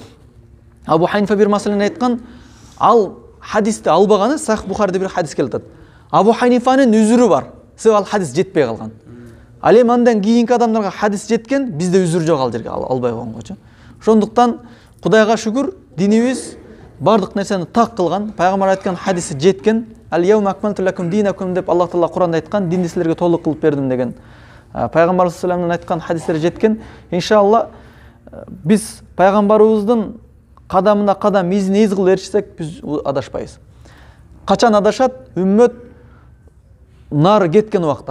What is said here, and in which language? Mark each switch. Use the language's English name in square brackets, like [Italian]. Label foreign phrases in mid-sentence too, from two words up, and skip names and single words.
[Kyrgyz] Абу Ханифа бир маселени айткан, ал хадисти албаганы, Сахих Бухариде бир хадис келет. Абу Ханифанын үзүрү бар. Себеби ал хадис жетпей калган. Ал эми андан кийинки адамдарга хадис жеткен, бизде үзүр жок ал жерге албай койгонгочу. Ошондуктан Кудайга шүгүр, динибиз бардык нерсени так кылган, пайгамбар айткан хадиси жеткен. [Arabic] اليوم أكملت لكم دينكم [Kyrgyz] деп Аллах Таала Куранда айткан, динди силерге толук кылып бердим деген. Пайгамбар [Arabic] صلى الله عليه [Kyrgyz] айткан хадистер жеткен. Иншалла биз пайгамбарыбыздын кадамына кадам, изине из кылып эришсек, биз адашпайбыз. Качан адашат? Үммөт нары кеткен убакта.